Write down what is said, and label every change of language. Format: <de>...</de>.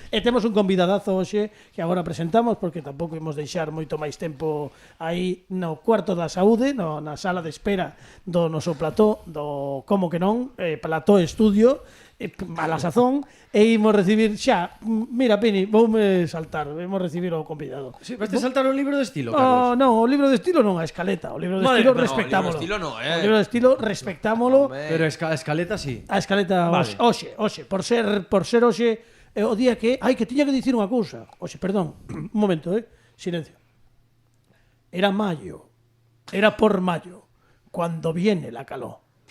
<gl>E temos un convidadazo hoxe que agora presentamos, porque tampouco imos deixar moito máis tempo aí no cuarto da saúde, na sala de espera do noso plató, do como que non, plató estudio, a la sazón, e imos recibir xa, mira Pini, voume saltar, imos recibir o convidado. Sí, vas te saltar o libro de estilo, Carlos? No, o libro de estilo non, a escaleta. O libro de estilo respectámolo. O libro de estilo no, O libro de estilo respectámolo. Pero a escaleta sí. A escaleta vale. Hoxe, por ser hoxe o día que, que tiña que dicir unha cousa. Hoxe, perdón, un momento, silencio. Era maio.</gl> <es>Era por maio, cuando viene la calor.</es>